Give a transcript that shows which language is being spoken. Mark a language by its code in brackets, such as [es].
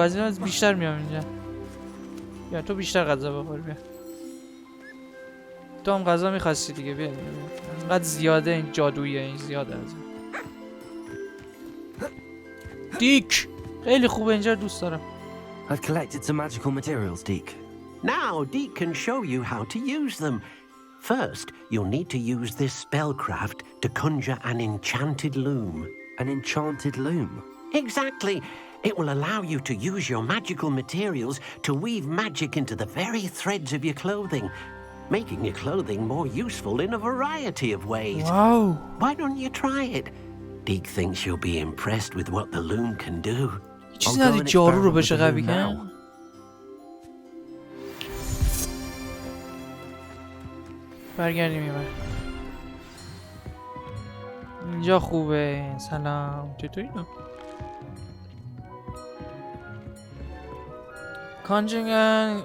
[fa] از این بیشتر میام اینجا. بیا تو بیشتر غذا بخور. بیا تو هم غذا میخواستی دیگه. بیا اینقدر زیاده این جادویه. این زیاده از این. دیک خیلی خوبه اینجا دوست دارم. [en] I've collected some magical materials, Deek. Now Dee can show you how to use them. First, you'll need to use this spellcraft to conjure an enchanted loom. An enchanted loom? Exactly. It will allow you to use your magical materials to weave magic into the very threads of your clothing, making your clothing more useful in a variety of ways. Wow. Why don't you try it? Dee thinks you'll be impressed with what the loom can do. [fa] چیزی نداری جارو رو بشه قوی کن؟ برگردیم این بر. اینجا خوبه. سلام چطوری تو؟ کانجنگن.